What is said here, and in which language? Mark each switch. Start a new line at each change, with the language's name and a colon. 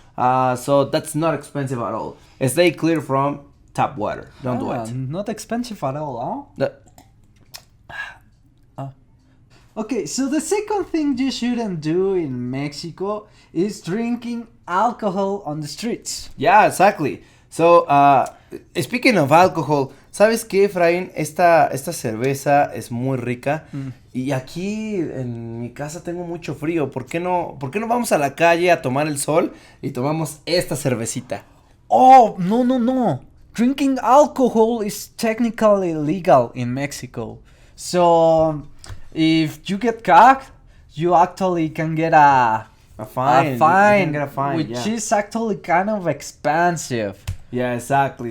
English: So that's not expensive at all. Stay clear from tap water. Don't do it. Not expensive at all, huh? Okay, so the second thing you shouldn't do in Mexico is drinking alcohol on the streets. Yeah, exactly. So, speaking of alcohol,
Spanish: ¿sabes qué, Efraín? Esta cerveza es muy rica. Y aquí en mi casa tengo mucho frío. ¿Por qué no vamos a la calle a tomar el sol y tomamos esta cervecita?
English: Oh, no. Drinking alcohol is technically illegal in Mexico. So, if you get caught, you actually can get a fine. You can get a fine, which is actually kind of expensive. Yeah, exactly.